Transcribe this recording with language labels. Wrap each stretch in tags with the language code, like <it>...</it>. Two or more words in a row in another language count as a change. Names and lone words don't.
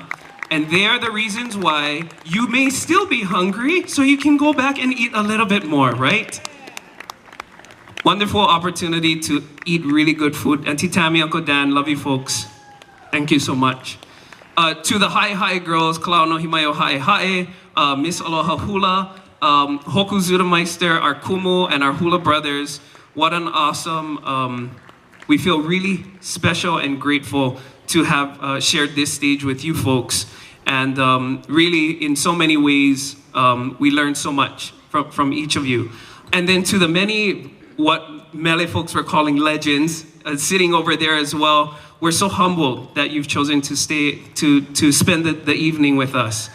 <en>And they are the reasons why you may still be hungry, so you can go back and eat a little bit more, right? Wonderful opportunity to eat really good food. Auntie Tammy, Uncle Dan, love you folks. Thank you so much. To the Hi girls, ʻnohi Mai O Haʻehaʻe, Miss Aloha Hula, Hoku Zudameister, our Kumu, and our Hula brothers. What an awesome, we feel really special and grateful to have shared this stage with you folks. And really, in so many ways, we learned so much from each of you. And then to the many, what Mele folks were calling legends, sitting over there as well, we're so humbled that you've chosen to stay, to spend the evening with us.</en>